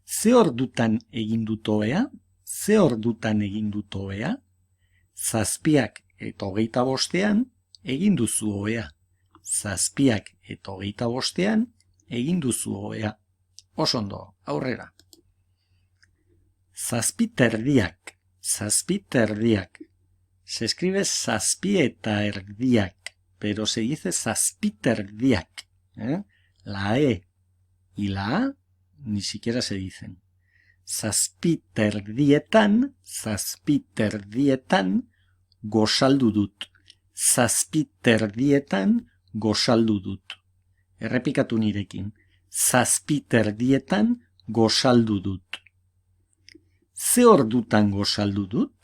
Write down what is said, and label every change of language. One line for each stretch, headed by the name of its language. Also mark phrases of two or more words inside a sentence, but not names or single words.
Basque: Ze ordutan egin dut ohea? Ze ordutan egin dut ohea? 7:25 egin duzu ohea. 7:25 egin duzu ohea. Oso ondo, aurrera. 7:30. 7:30.
Spanish: Se escribe 7:30, pero se dice 7:30. La E y la A ni siquiera se dicen.
Basque: 7:30 gosaldu dut. 7:30 gosaldu dut. Errepikatu nirekin. 7:30 gosaldu dut. Ze ordutan gosaldu dut?